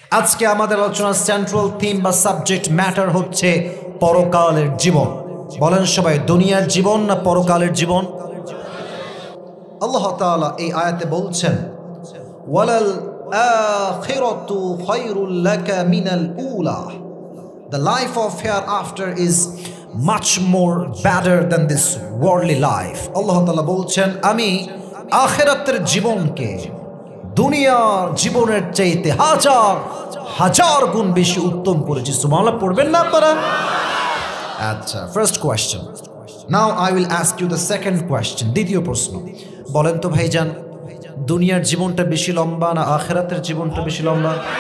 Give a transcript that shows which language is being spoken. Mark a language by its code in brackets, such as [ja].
[bn] আজকে আমাদের আলোচনার সেন্ট্রাল থিম বা সাবজেক্ট ম্যাটার হচ্ছে পরকালের জীবন। বলেন সবাই, দুনিয়ার জীবন না পরকালের জীবন? আল্লাহ তাআলা এই আয়াতে বলছেন, [ar] ওয়ালাল আখিরাতু খায়রুল লাকা মিনাল উলা। [en] The life of hereafter is much more better than this worldly life. [bn] আল্লাহ তাআলা বলছেন, আমি আখিরাতের জীবনকে দুনিয়ার জীবনের চাইতে হাজার হাজার গুণ বেশি উত্তম করেছি। সুবহানাল্লাহ পড়বেন না আপনারা? আচ্ছা, [en] First question. Now I will ask you the second question. [bn] দ্বিতীয় প্রশ্ন, বলেন তো ভাইজান, দুনিয়ার জীবনটা বেশি লম্বা না আখিরাতের জীবনটা বেশি লম্বা?